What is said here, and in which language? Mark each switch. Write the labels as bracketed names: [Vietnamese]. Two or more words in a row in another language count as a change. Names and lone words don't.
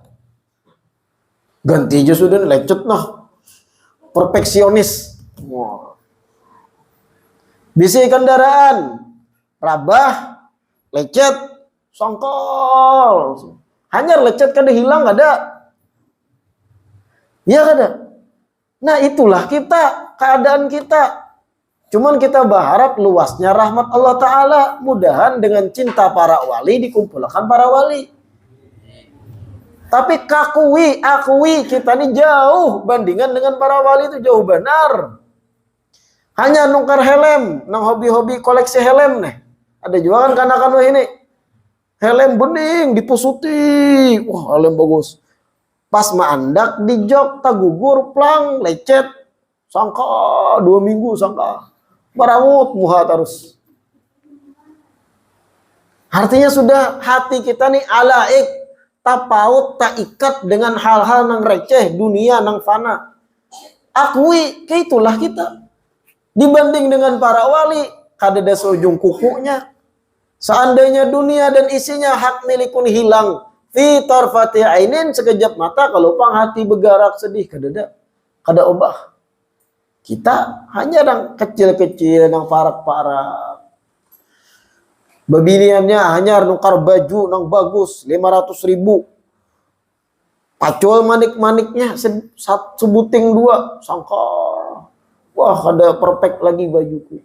[Banjar] Ganti aja sudah lecet nah. Perfeksionis. Wow. Bisi kendaraan. Rabah. Lecet. Songkol. Hanya lecet kada hilang ada. Ya kada. Nah itulah kita. Keadaan kita. [Indonesian] Cuman kita berharap luasnya rahmat Allah Ta'ala. Mudahan dengan cinta para wali dikumpulkan para wali. Tapi akui kita ini jauh bandingan dengan para wali itu jauh benar. [Banjar] Hanya nukar helm, nang hobi-hobi koleksi helm nih. Ada juga kan kanak-kanak ini. Helm bening dipusuti. [Indonesian] Wah, helm bagus. [Banjar] Pas maandak di jok tak gugur plang lecet. Sangka 2 minggu sangka. Barangut muha terus. [Indonesian] Artinya sudah hati kita nih alaik. Tak paut, tak ikat dengan hal-hal yang receh, dunia yang fana. Akui, itulah kita. Dibanding dengan para wali, kada ada seujung kukunya. [Banjar] Seandainya dunia dan isinya hak milikun hilang, [Arabic] fi tarfati ainin, [Indonesian] sekejap mata, [Banjar] kalau pang hati bergerak sedih, kada obah. Kita hanya yang kecil-kecil, yang parak-parak. Babiniannya hanya nukar baju nang bagus 500.000. Pacul manik-maniknya sebuting dua, sangka wah ada perfect lagi bajuku.